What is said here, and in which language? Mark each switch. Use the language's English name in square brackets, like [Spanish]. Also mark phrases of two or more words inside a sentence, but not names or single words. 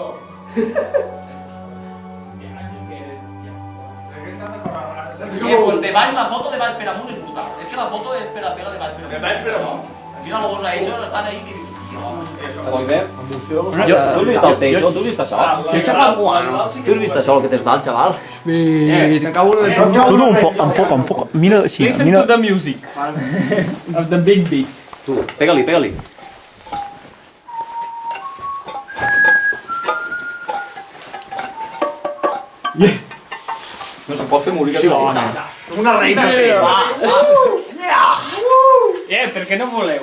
[Catalan] Pues de baix, la foto de baix per amunt és brutal. És que la foto és per a fer la de baix per amunt. De baix per amunt. Mira los a ells, estan ahí que... Tu has vist el techo? Tu has vist això? Tu has vist això, el que t'es dalt, xaval? Enfoca. Mira així, [English] Listen [Catalan] mira. [English] to the music of the big beat. [Catalan] Tu, pega-li. No se pot fer música. Una reina. Per què no voleu?